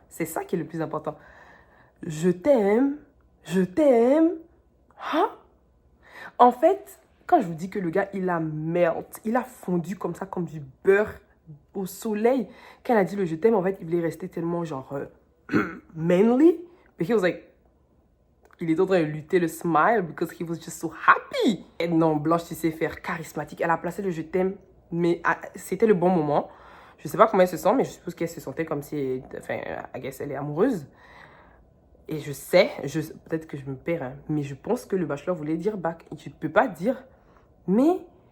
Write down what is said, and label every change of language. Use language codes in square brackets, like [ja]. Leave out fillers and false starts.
[fr] C'est ça qui est le plus important. Je t'aime. Je t'aime. Hein? En fait, quand je vous dis que le gars, il a melt, il a fondu comme ça, comme du beurre au soleil. Quand elle a dit le je t'aime, en fait, il voulait rester tellement genre manly. [en] But he was like, [fr] il est en train de lutter le [en] smile because he was just so happy. [fr] Et non, Blanche, tu sais faire charismatique. Elle a placé le je t'aime, mais c'était le bon moment. Je sais pas comment elle se sent, mais je suppose qu'elle se sentait comme si, enfin, [en] I guess [fr] elle est amoureuse. Et je sais, peut-être que je me perds, hein, mais je pense que le bachelor voulait dire back. Et tu ne peux pas dire, mais...